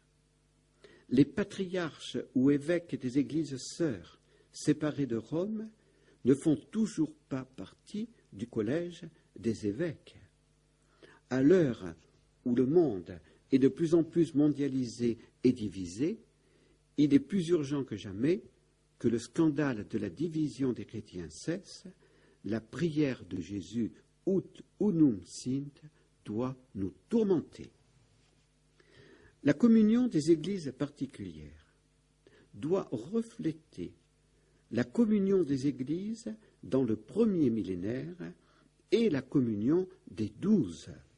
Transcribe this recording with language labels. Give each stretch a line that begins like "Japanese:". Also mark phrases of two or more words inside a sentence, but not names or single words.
French: Les patriarches ou évêques des Églises sœurs, séparés de Rome, ne font toujours pas partie du collège des évêques. À l'heure où le monde est de plus en plus mondialisé et divisé, il est plus urgent que jamais que le scandale de la division des chrétiens cesse. La prière de Jésus,
Latin: Ut unum sint,
French: doit nous tourmenter. La communion des églises particulières doit refléter la communion des églises dans le premier millénaire et la communion des 12.